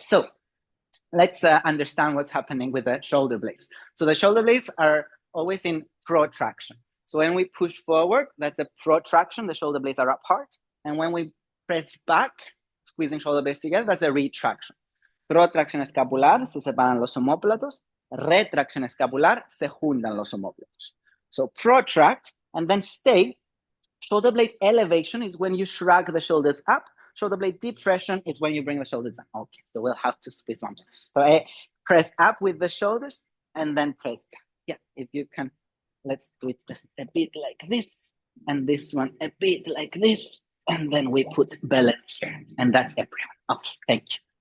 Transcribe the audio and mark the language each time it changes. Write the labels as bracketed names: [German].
[English] So let's understand what's happening with the shoulder blades. So the shoulder blades are always in protraction. So when we push forward, that's a protraction, the shoulder blades are apart. And when we press back, squeezing shoulder blades together, that's a retraction. [Spanish] Protracción escapular, se separan los omóplatos. Retracción escapular, se juntan los omóplatos. [English] So protract and then stay. Shoulder blade elevation is when you shrug the shoulders up. Shoulder blade depression is when you bring the shoulders down. Okay, so we'll have to squeeze one. So I press up with the shoulders and then press down. Yeah, if you can, let's do it just a bit like this, and this one a bit like this, and then we put belly here, and that's everyone. Okay, thank you.